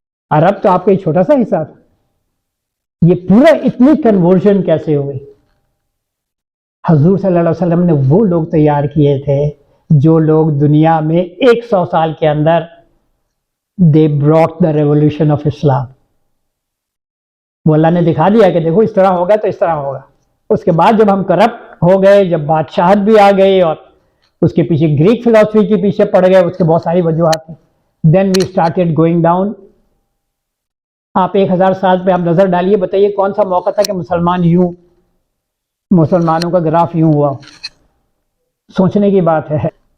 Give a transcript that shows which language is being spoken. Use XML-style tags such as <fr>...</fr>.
<ur>عرب تو آپ کا ایک چھوٹا سا حصہ تھا. یہ پورا اتنی کنورژن کیسے ہوئی؟ حضور صلی اللہ علیہ وسلم نے وہ لوگ تیار کیے تھے جو لوگ دنیا میں 100 سال کے اندر</ur> <en>they brought the revolution of Islam.</en> <ur>وہ اللہ نے دکھا دیا کہ دیکھو اس طرح ہوگا تو اس طرح ہوگا. اس کے بعد جب ہم کرپٹ ہو گئے، جب بادشاہت بھی آ گئی اور اس کے پیچھے گریک فلسفی کے پیچھے پڑ گئے، اس کے بہت ساری وجوہات ہیں.</ur> <en>then we started going down.</en> <ur>آپ 1000 سال پہ آپ نظر ڈالیے، بتائیے کون سا موقع تھا کہ مسلمانوں کا گراف یوں ہوا؟ سوچنے کی بات ہے.</ur>